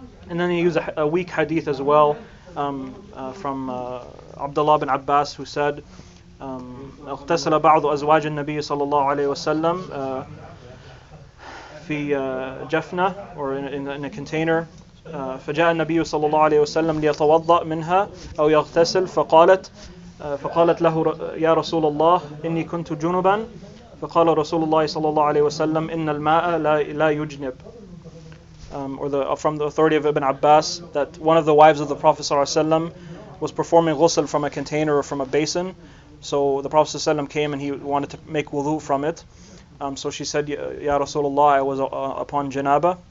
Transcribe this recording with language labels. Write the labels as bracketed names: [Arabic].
[English] And then you use a weak hadith as well from Abdullah bin Abbas, who said, [Arabic] اغتسل بعض أزواج النبي صلى الله عليه وسلم في جفنة, [English] or in a container. [Arabic] فجاء النبي صلى الله عليه وسلم ليتوضأ منها أو يغتسل فقالت له يا رسول الله إني كنت جنبا فقال رسول الله صلى الله عليه وسلم إن الماء لا يجنب. [English] From the authority of Ibn Abbas, that one of the wives of the Prophet ﷺ was performing ghusl from a container or from a basin. So the Prophet ﷺ came and he wanted to make wudu from it. So she said, Ya Rasulullah, I was upon janaba.